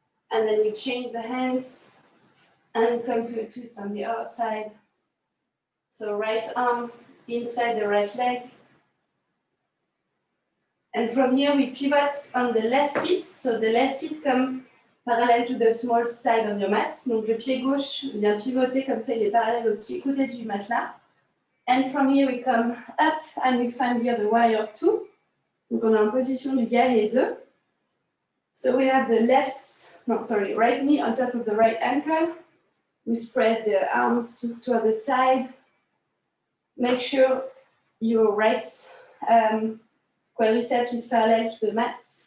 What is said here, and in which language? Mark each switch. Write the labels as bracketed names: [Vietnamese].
[English] And then we change the hands and come to a twist on the other side. So right arm inside the right leg. And from here we pivot on the left feet. So the left feet come parallel to the small side of your mat. [French] Donc le pied gauche vient pivoter comme ça, il est parallèle au petit côté du matelas. [English] And from here we come up and we find here the warrior 2. [French] Donc on est en position du guerrier 2. [English] So we have the right knee on top of the right ankle. We spread the arms to the side. Make sure your right quadriceps is parallel to the mat.